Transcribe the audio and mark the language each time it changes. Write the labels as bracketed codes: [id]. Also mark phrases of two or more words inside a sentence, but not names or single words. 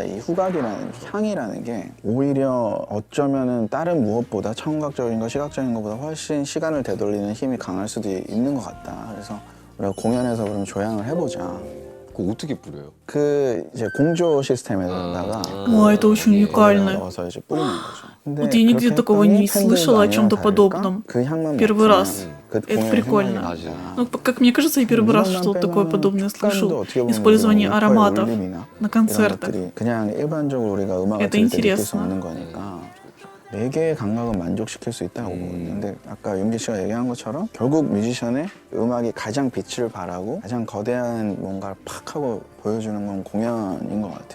[ko] 이 후각이라는 향이라는 게 오히려 어쩌면은 다른 무엇보다 청각적인 거, 시각적인 것보다 훨씬 시간을 되돌리는 힘이 강할 수도 있는 것 같다. 그래서 우리가 공연에서 그럼 조향을 해보자. 그거 어떻게 뿌려요? 그 이제 공조 시스템에다가 [ru] Ой, это очень уникально. [ko] 넣어서 이제 뿌리는 거죠. 근데 [ru] Вот я нигде [ko] 그렇게 [ru] такого [ko] 했더니 [ru] не слышала о чем-то [ko] 팬들도 아니나 [ru] подобном. [ko] 다를까 그 향만 [ru] Первый [ko] 맡으면 [ru] раз. [ko] 그 [ru] Это [ko] 공연 [ru] прикольно. [ko] 생각이 나죠. [ru] Ну, как мне кажется, я первый раз [ko] 물만 [ru] что-то такое [ko] 빼면 [ru] подобное [ko] 촉감도 [ru] слышу. [ko] 어떻게 보면 [ru] Использование [ko] 우리가 [ru] ароматов [ko] 울림이나 [ru] на [ko] 이런 [ru] концертах. [ko] 것들이 그냥 일반적으로 우리가 음악을 [ru] Это [ko] 들을 때 느낄 수 [ru] интересно. [ko] 없는 거니까 네 개의 감각은 만족시킬 수 있다고 보거든요. 근데 아까 윤기 씨가 얘기한 것처럼 결국 뮤지션의 음악이 가장 빛을 발하고 가장 거대한 뭔가를 팍 하고 보여주는 건 공연인 것 같아요.